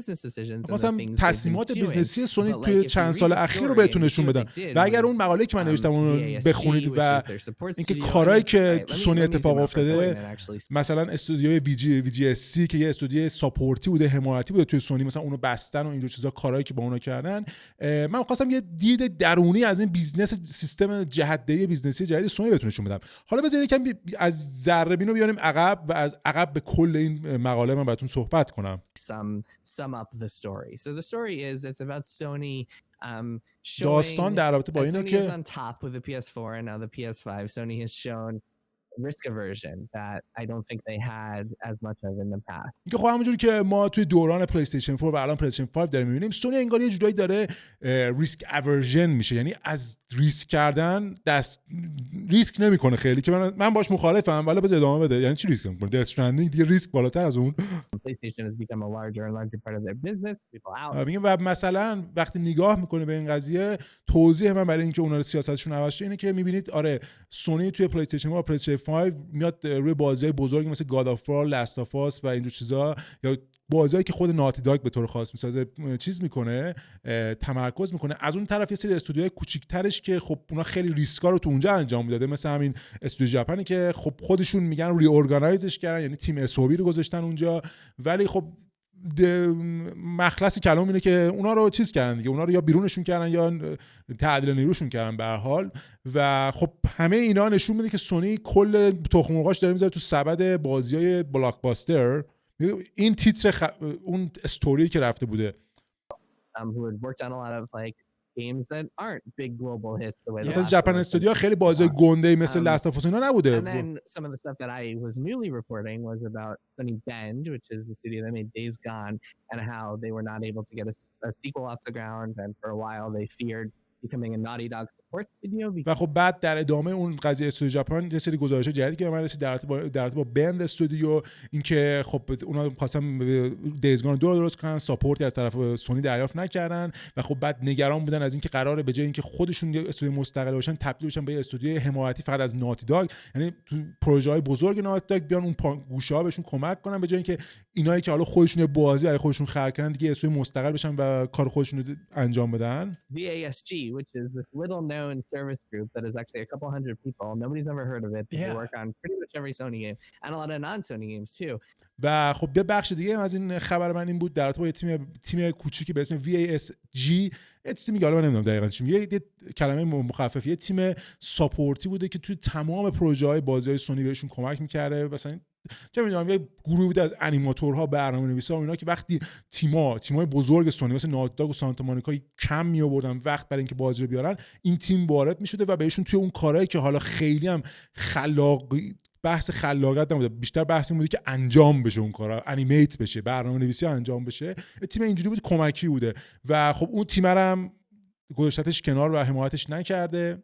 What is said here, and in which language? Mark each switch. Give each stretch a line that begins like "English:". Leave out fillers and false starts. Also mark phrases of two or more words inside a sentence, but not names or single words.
Persian: مثلا تصمیمات بیزنسی سونی توی چند سال اخیر رو بهتون نشون بدم و اگر اون مقاله که من نوشتم اون رو بخونید و اینکه کارهایی که تو سونی اتفاق افتاده، مثلا استودیوی وی جی اس سی که یه استودیوی ساپورتی بوده، حمایتی بوده توی سونی، مثلا اونو بستن و اینجور چیزا، کارهایی که با اونا کردن. من خواستم یه دید درونی از این
English: business system
Persian: جهت‌دهی بیزنسی جدید سونی بهتون نشون بدم. حالا بذارید یکم از ذره بینو بیاریم عقب و از عقب به کل این مقاله من براتون صحبت کنم.
English: Sum up the story. So the story is it's about Sony
Persian: داستان در رابطه با اینه که
English: on top with the PS4 and now the PS5 Sony has shown risk aversion that I don't think they had as much of in the past.
Persian: که خب همونجوری که ما توی دوران پلی استیشن 4 و الان پلی استیشن 5 داریم می‌بینیم، سونی انگار یه جورایی داره
English: risk aversion
Persian: میشه، یعنی از ریسک کردن ریسک نمیکنه خیلی، که من باش مخالفم، ولی بذار ادامه بده. یعنی چی ریسک میکنه؟ دث استرندینگ دیگه ریسک بالاتر از اون.
English: PlayStation has become a larger and larger part of their business. People out.
Persian: میگم و مثلا وقتی نگاه میکنه به این قضیه، توضیح من برای اینکه اونا رو سیاستشون عوض شه اینه که میبینید آره سونی توی پلی استیشن و پلی استیشن 5 میاد روی بازی‌های بزرگی مثل گاد آف وار، لاست آف اس و اینجور چیزا، یا بازیایی که خود ناتی داگ به طور خاص میسازه چیز میکنه، تمرکز میکنه. از اون طرف یه سری استودیوهای کوچیک‌ترش که خب اونا خیلی ریسکا رو تو اونجا انجام میداده، مثل همین استودیو ژاپنی که خب خودشون میگن ری اورگانایزش کردن، یعنی تیم اسوبی رو گذاشتن اونجا، ولی خب مخلص کلام اینه که اونا رو چیز کردن دیگه، اونا رو یا بیرونشون کردن یا تعدیل نیروشون کردن به هر حال. و خب همه اینا نشون میده که سونی کل تخم مرغاش داره میذاره تو سبد بازیای بلاکباستر. این تیتر اون استوری که رفته بوده
English: who had worked on a lot of like games that aren't big global hits the way
Persian: مثلا ژاپن استودیو خیلی بازی گنده مثل لاست اف اس اینا نبوده.
English: And then some of the stuff that I was newly reporting was about Sony Bend, which is the studio that made Days and how they were not able to get a sequel off the ground, and for a while they feared becoming a Naughty Dog support studio.
Persian: و خب بعد در ادامه اون قضیه استودیو ژاپن یه سری گزارشات جدیدی که به من رسید در رابطه با بند استودیو، اینکه خب اونا خواستن دیزگان 2 رو درست کنن، ساپورتی از طرف سونی دریافت نکردن و خب بعد نگران بودن از اینکه قراره به جای اینکه خودشون یه استودیو مستقل باشن تبدیل بشن به یه استودیو حمایتی فقط از ناتی داگ، یعنی تو پروژه‌های بزرگ ناتی داگ بیان اون گوشه‌ها بهشون کمک کنن، به جای اینکه اینایی که حالا خودشون یه بازی برای خودشون خلق کردن دیگه استودیو مستقل بشن و کار خودشون رو انجام بدن.
English: VASG, which is this little known service group that is actually a couple hundred people. Nobody's ever heard of it. They work on pretty much every Sony game and a lot of non-Sony games too.
Persian: و خب یه بخش دیگه از این خبر من این بود در رابطه با تیم کوچیکی به اسم VASG، یه چیزی میگه حالا من نمیدونم دقیقاً چی میگه، یه کلمه مخففیه، تیم ساپورتی بوده که توی تمام پروژه‌های بازی‌های سونی بهشون کمک می‌کرده. مثلا چه می‌دونم یه گروه بوده از انیماتورها، برنامه‌نویسا و اینا که وقتی تیم‌های بزرگ سونی مثل ناتی داگ و سانتا مونیکا کم می‌آوردن وقت برای اینکه بازی رو بیارن، این تیم وارد می‌شده و بهشون توی اون کارهایی که حالا خیلی هم بحث خلاقیت نبوده، بیشتر بحث این بوده که انجام بشه اون کارا، انیمیت بشه، برنامه‌نویسی انجام بشه، تیم اینجوری بود کمکی بوده و خب اون تیم رو هم گذاشتش کنار و حمایتش نکرده.